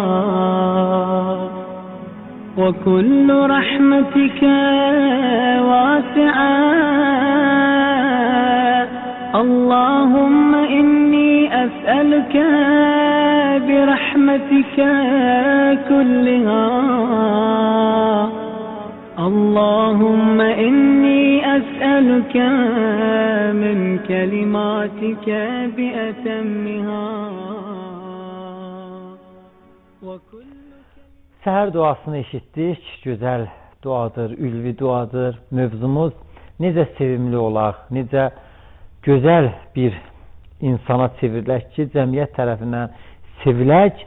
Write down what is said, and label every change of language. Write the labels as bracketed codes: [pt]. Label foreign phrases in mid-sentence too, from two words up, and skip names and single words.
[ar] وكل رحمتك واسعة اللهم إني أسألك برحمتك كلها اللهم إني أسألك من كلماتك بأتمها [az] Səhər duasını eşitdik. Gözəl duadır, ülvi duadır. Mövzumuz necə sevimli olaq, necə gözəl bir insana çevrilək ki, cəmiyyət tərəfindən sevilək.